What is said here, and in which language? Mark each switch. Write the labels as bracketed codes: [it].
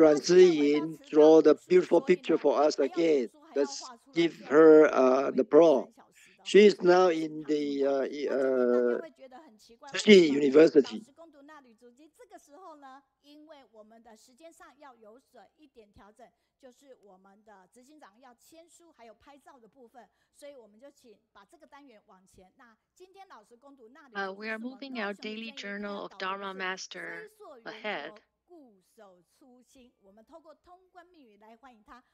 [en] Ruan Ziyin draw the beautiful picture for us again. Let's give her the applause. She is now in the Zhenyi University. [zh] 攻读那履足迹，这个时候呢，因为我们的时间上要有所一点调整，就是我们的执行长要签书还有拍照的部分，所以我们就请把这个单元往前。那今天老师攻读那履足迹， [en] we are moving our daily journal of Dharma Master ahead. [zh] 固守初心，我们透过通关密语来欢迎他。